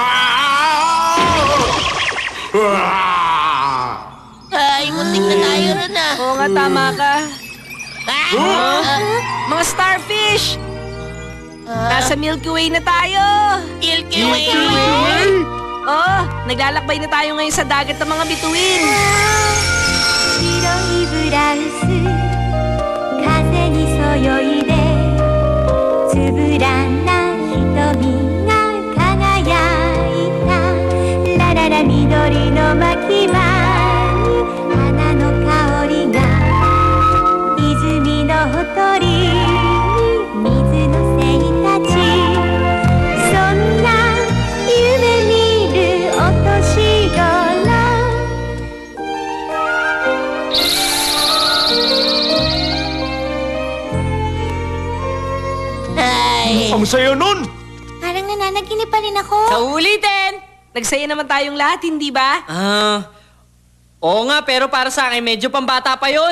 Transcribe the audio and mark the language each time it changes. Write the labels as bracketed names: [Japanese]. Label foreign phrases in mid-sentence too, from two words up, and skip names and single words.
[Filipino] Ay, muntik na tayo ron Oo nga, tama ka. Mga starfish! Nasa Milky Way na tayo. Milky Way! Oh, naglalakbay na tayo ngayon sa dagat ng mga bituin. [Japanese] 白いブラウス風にそよいでつぶらな瞳が輝いたラララ緑の巻場に花の香りが泉のほとりに水の精たちそんな夢見るお年頃 [Filipino] Ang saya nun! Parang nananaginip pa rin ako. Sa ulitin! Nagsaya naman tayong lahat, hindi ba? Oo nga, pero para sa akin medyo pambata pa yon.